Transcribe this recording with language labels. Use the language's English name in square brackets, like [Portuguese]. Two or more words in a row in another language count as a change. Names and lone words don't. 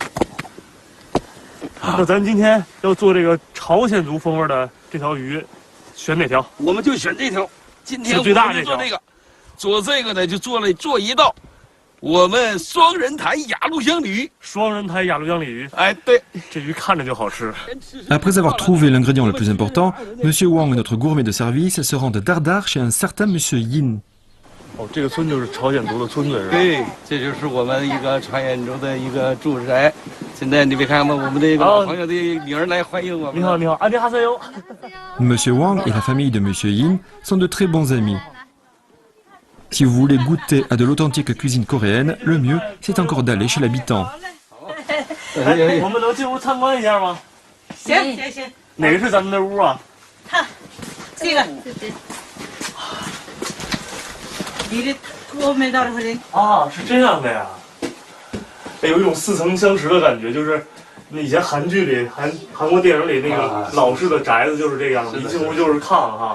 [Chinese] 那咱今天要做这个朝鲜族风味的这条鱼，选哪条？我们就选这条。今天是最大这条。做这个呢，就做一道。我们双人台雅鹿江鲤鱼，双人台雅鹿江鲤鱼，哎，对，这鱼看着就好吃。 [French] Après avoir trouvé l'ingrédient le plus important, M. Wang et notre gourmet de service se rendent dardard chez un certain M. Yin. [Chinese] 哦，这个村就是朝鲜族的村子是吧？对，这就是我们一个朝鲜族的一个住宅。现在你别看吗？我们这个老朋友的女儿来欢迎我们。你好，你好，안녕하세요。 [French] M. Wang et la famille de M. Yin sont de très bons amis. Si vous voulez goûter à de l'authentique cuisine coréenne, le mieux, c'est encore d'aller chez l'habitant. [Chinese] 我们能进屋参观一下吗？行。哪个是咱们的屋啊？这个。你的我没到这里。啊，是这样的呀。哎，有一种似曾相识的感觉，就是以前韩剧里、韩国电影里那个老式的宅子就是这样的，一进屋就是炕哈。